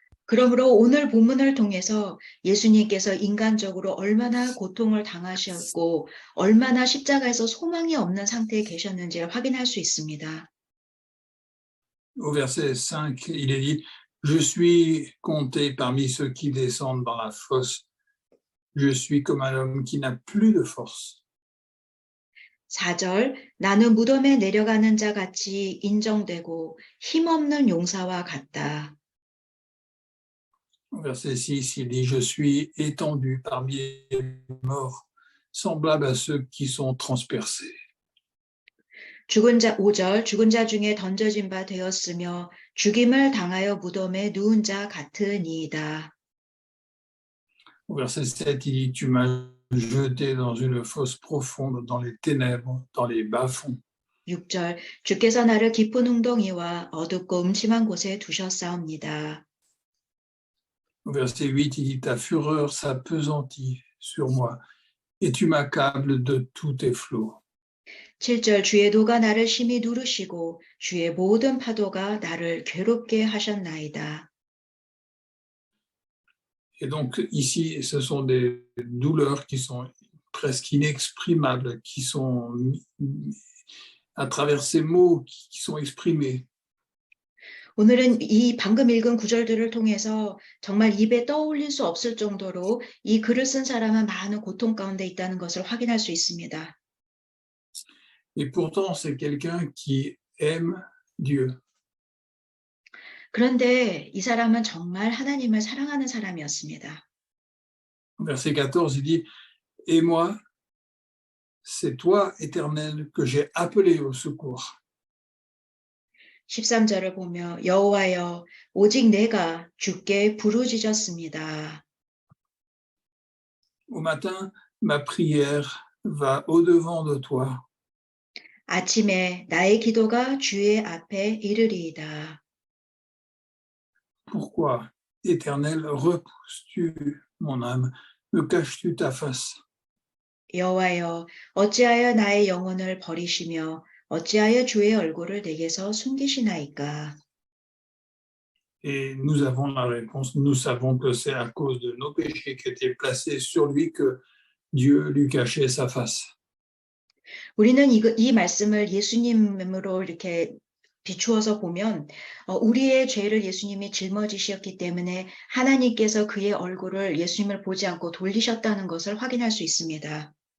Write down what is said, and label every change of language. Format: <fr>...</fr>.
<ko>그러므로 오늘 본문을 통해서 예수님께서 인간적으로 얼마나 고통을 당하셨고 얼마나 십자가에서 소망이 없는 상태에 계셨는지를 확인할 수 있습니다.</ko> <fr>Au verset 5, il est dit « Je suis compté parmi ceux qui descendent dans la fosse. Je suis comme un homme qui n'a plus de force. »</fr> <ko>4절, 나는 무덤에 내려가는 자 같이 인정되고 힘없는 용사와 같다.</ko> <fr>Au verset 6, il dit « Je suis étendu parmi les morts, semblable à ceux qui sont transpercés. »</fr> <ko>5절, 죽은 자 중에 던져진 바 되었으며 죽임을 당하여 무덤에 누운 자 같으니이다.</ko> <fr>Au verset 7, il dit « Tu m'as jeté dans une fosse profonde, dans les ténèbres, dans les bas-fonds. »</fr> <ko>6절, 주께서 나를 깊은 웅덩이와 어둡고 음침한 곳에 두셨사옵니다.</ko> <fr>Au verset 8, il dit « Ta fureur s'appesantit sur moi, et tu m'accables de tous tes flots. »</fr> <ko>7절 주의 도가 나를 심히 누르시고 주의 모든 파도가 나를 괴롭게 하셨나이다.</ko> <fr>Et donc ici, ce sont des douleurs qui sont presque inexprimables, qui sont à travers ces mots qui sont exprimés.</fr> <ko>오늘은 이 방금 읽은 구절들을 통해서 정말 입에 떠올릴 수 없을 정도로 이 글을 쓴 사람은 많은 고통 가운데 있다는 것을 확인할 수 있습니다.</ko> <fr>Et pourtant, c'est quelqu'un qui aime Dieu.</fr> <ko>그런데 이 사람은 정말 하나님을 사랑하는 사람이었습니다.</ko> <fr>Verset 14, il dit, et moi, c'est toi, Éternel, que j'ai appelé au secours.</fr> <ko>13절을 보며 여호와여 오직 내가 주께 부르짖었습니다.</ko> <fr>Au matin, ma prière va au-devant de toi.</fr> <ko>아침에 나의 기도가 주의 앞에 이르리이다.</ko> <fr>Pourquoi, Éternel, repousses-tu mon âme? Me caches-tu ta face?</fr> <ko>여호와여 어찌하여 나의 영혼을 버리시며 어찌하여 주의 얼굴을 내게서 숨기시나이까.</ko> <fr>Et nous avons la réponse. Nous savons que c'est à cause de nos péchés qui étaient placés sur lui que Dieu lui cachait sa face.</fr> <ko>우리는 이 말씀을 예수님으로 이렇게 비추어서 보면 우리의 죄를 예수님이 짊어지셨기 때문에 하나님께서 그의 얼굴을 예수님을 보지 않고 돌리셨다는 것을 확인할 수 있습니다.</ko>